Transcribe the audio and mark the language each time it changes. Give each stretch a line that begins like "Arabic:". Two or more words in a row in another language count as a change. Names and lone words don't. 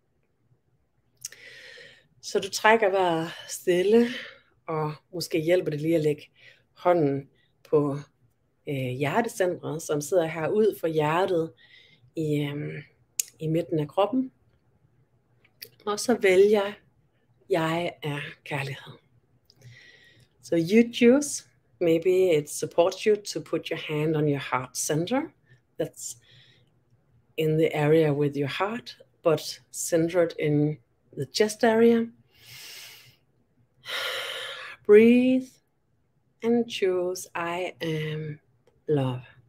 Danish: Så du trækker vejret stille, og måske hjælper det lige at lægge hånden på hjertecentret, som sidder her ud for hjertet i midten af kroppen. Og så vælger jeg er kærlighed.
English: So you choose. Maybe it supports you to put your hand on your heart center. That's in the area with your heart, but centered in the chest area. Breathe and choose I am love.